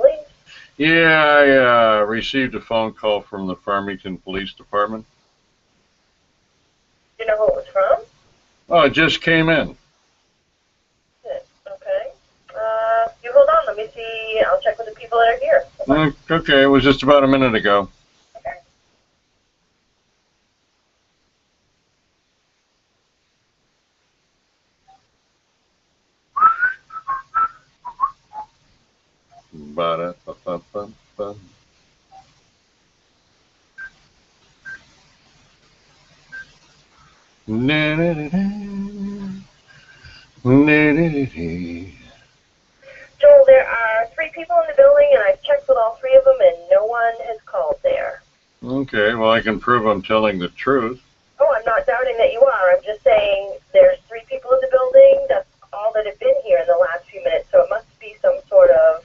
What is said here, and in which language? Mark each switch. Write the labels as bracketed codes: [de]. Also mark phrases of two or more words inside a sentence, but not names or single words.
[en] Yeah, I received a phone call from the Farmington Police Department. Do you know who it was from? Oh, it just came in. Okay. You hold on. Let me see. I'll check with the people that are here. Okay, it was just about a minute ago. Okay. Ba-da-ba-ba-ba-ba. Na-na-na-na. Na-na-na-na. Joel, there are 3 people in the building, and I've checked with all 3 of them, and no one has called there. Okay, well, I can prove I'm telling the truth. Oh, I'm not doubting that you are. I'm just saying there's 3 people in the building. That's all that have been here in the last few minutes, so it must be some sort of...